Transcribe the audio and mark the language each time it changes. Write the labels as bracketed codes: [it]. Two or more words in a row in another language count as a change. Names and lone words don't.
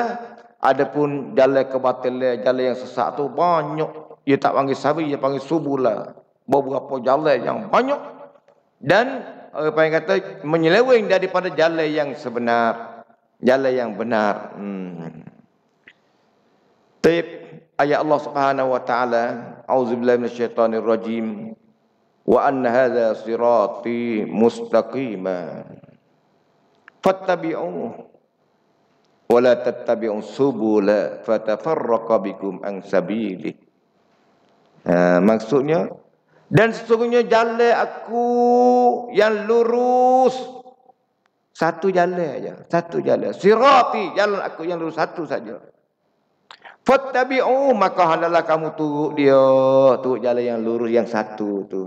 [ms] Adapun jalan kebatilan, jalan yang sesat tu banyak. Ia tak panggil sabi, ia panggil subula. Beberapa jalan yang banyak dan apa yang kata menyeleweng daripada jalan yang sebenar, jalan yang benar. [ar] طيب آية الله سبحانه وتعالى، أعوذ بالله من الشيطان الرجيم، وأن هذا صراطي مستقيما فاتبعوه ولا تتبعوا السبل فتفرق بكم عن سبيله. [ms] Maksudnya, dan sesungguhnya jalan aku yang lurus, satu jalan aja, satu jalan. Sirati, jalan aku yang lurus satu saja. Fattabi'u, maka hendaklah kamu turut dia, turut jalan yang lurus yang satu tu.